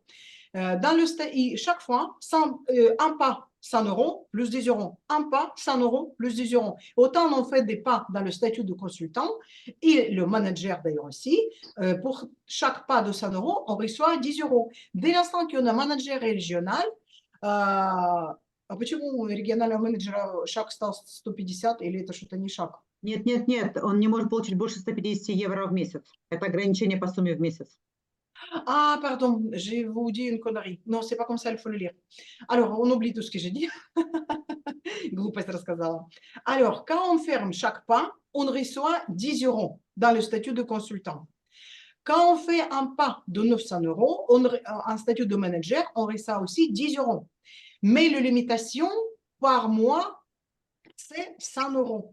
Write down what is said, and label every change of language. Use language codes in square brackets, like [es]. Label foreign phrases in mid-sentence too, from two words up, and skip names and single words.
[fr] Chaque fois, un pas, 100 euros plus 10 euros. Un pas, 100 euros plus 10 euros. Autant on fait des pas dans le statut de consultant et le manager d'ailleurs aussi. Pour chaque pas de 100 euros, on reçoit 10 euros. Dès l'instant qu'on a un manager régional, [ru] а почему у регионального менеджера шаг стал 150 или это что-то не шаг? Нет, нет, нет, он не может получить больше 150 евро в месяц. Это ограничение по сумме в месяц. [fr] Ah, pardon, je vous dis une connerie. Non, c'est pas comme ça, il faut le lire. Alors, on oublie tout ce que j'ai dit. [ru] Глупость рассказала. [fr] Alors, quand on ferme chaque pas, on reçoit 10 euros dans le statut de consultant. Quand on fait un pas de 900 euros, en statut de manager, on reçoit aussi 10 euros. Mais la limitation par mois, c'est 100 euros.